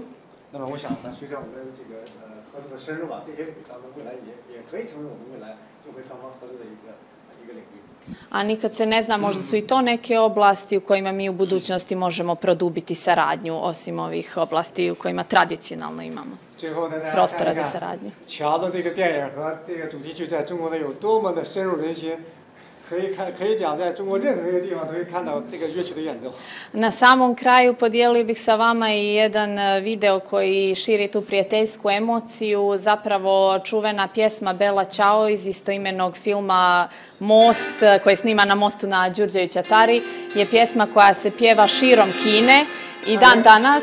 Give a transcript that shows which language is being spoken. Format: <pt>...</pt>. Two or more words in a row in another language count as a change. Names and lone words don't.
<zh>那么我想呢，随着我们这个合作的深入这些领域当中未来也可以成为我们未来中非双方合作的一个领域。</zh> <sr>A nikad se ne zna, možda su i to neke oblasti u kojima mi u budućnosti možemo produbiti saradnju, osim ovih oblasti u kojima tradicionalno imamo prostora za saradnju.</sr> <zh>乔的这个电影和这个主题曲在中国的有多么的深入人心，可以讲在中国任何一个地方都可以看到这个乐曲的演奏。</zh> <sr>Na samom kraju podijelio bih sa vama i jedan video koji širi tu prijateljsku emociju, zapravo čuvena pjesma Bela Ćao iz istoimenog filma Most, koji je snima na mostu na Đurđević Atari, je pjesma koja se pjeva širom Kine i dan danas.</sr>